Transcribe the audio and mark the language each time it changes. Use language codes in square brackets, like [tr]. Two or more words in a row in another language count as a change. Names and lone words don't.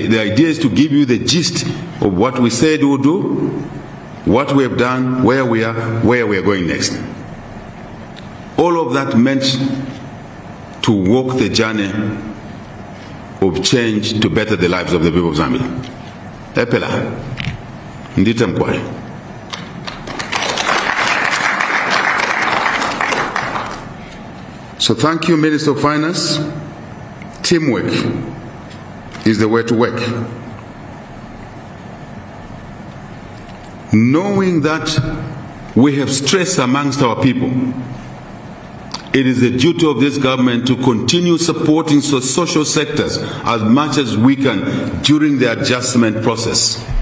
[en] The idea is to give you the gist of what we said we'll do, what we have done, where we are going next. All of that meant to walk the journey of change to better the lives of the people of Zambia. [bem] Epela, ndita mkwai. [en] So thank you, Minister of Finance. Teamwork is the way to work. Knowing that we have stress amongst our people, it is the duty of this government to continue supporting social sectors as much as we can during the adjustment process.